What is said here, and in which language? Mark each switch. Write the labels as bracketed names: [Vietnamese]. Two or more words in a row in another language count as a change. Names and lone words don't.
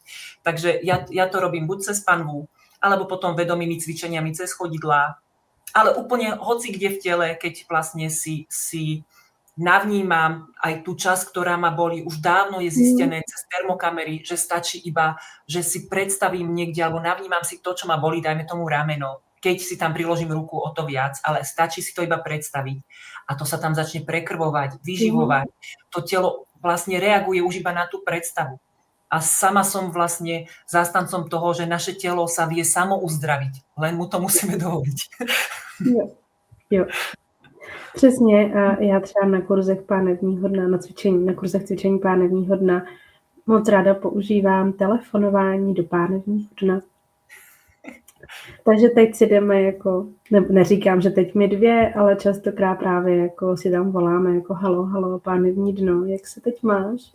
[Slovak] Takže ja to robím buď cez panvu, alebo potom vedomými cvičeniami cez chodidlá, ale úplne hoci kde v tele, keď vlastne si navnímam aj tú časť, ktorá ma bolí, už dávno je zistené cez termokamery, že stačí iba, že si predstavím niekde, alebo navnímam si to, čo ma bolí, dajme tomu rameno, keď si tam priložím ruku o to viac, ale stačí si to iba predstaviť a to sa tam začne prekrvovať, vyživovať. To telo vlastne reaguje už iba na tú predstavu. A sama som vlastne zástancom toho, že naše telo sa vie samo uzdraviť. Len mu to musíme dovoliť. [Czech] Jo. Přesně. A já třeba na kurzech pánevního dna, na kurzech cvičení pánevního dna moc ráda používám telefonování do pánevního dna. Takže teď si jdeme jako, neříkám, že teď my dvě, ale častokrát právě jako si tam voláme jako halo, pánevní dno, jak se teď máš?